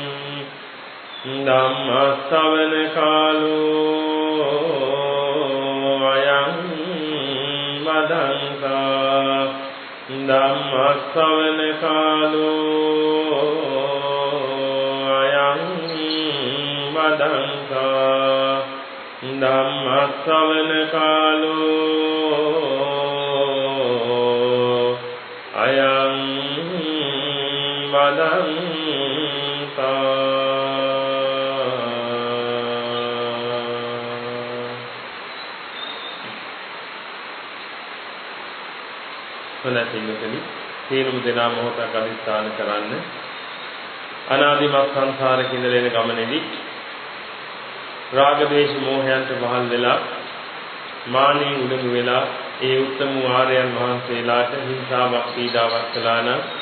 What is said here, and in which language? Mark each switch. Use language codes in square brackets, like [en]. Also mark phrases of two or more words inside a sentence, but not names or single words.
[pi] धम्मश्रवण कालो अयं वदन्ता धम्मश्रवण कालो अयं वदन्ता धम्मश्रवण कालो अयं वदन्ता [si] නැතිවෙන්නේ සියලුම දෙනා මොහොතක් අදිස්ථාන කරන්න අනාදිමත් සංසාරේ ඉඳලෙන ගමනේදී රාග දේශ මොහයන්ට වහල් වෙලා මානෙන් උඩඟු වෙලා ඒ උත්තම ආර්යයන් වහන්සේලාට හිංසාවක් පීඩාවක් කළා නම්